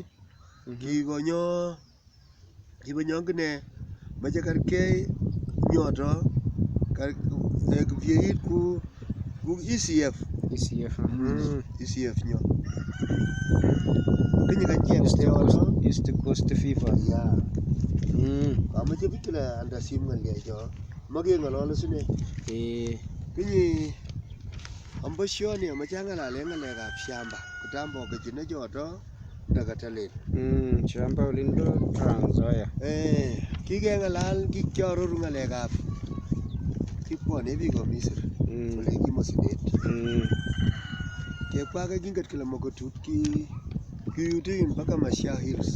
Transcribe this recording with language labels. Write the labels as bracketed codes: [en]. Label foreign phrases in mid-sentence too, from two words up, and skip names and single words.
[kln] Kibonyo ngine mache karkei nyoto kibyeit ku ECF nyo. Kinyi kancheng [en] East Coast Fever. [kln] Kamache bikila andasim ng'alecho. Makeng'olole sine. Kinyi ambashoni amache ang'alale ng'alekab shamba. Kitambo kechine choto ndakatalen. Shamba olindo Trans Nzoia. Kikeng'alal kikiaroru ng'alekab kibwone biik Misri. Ole kimosidet. Kebwa kinget kile Mokotut kiyuti mpaka Mashia Hills.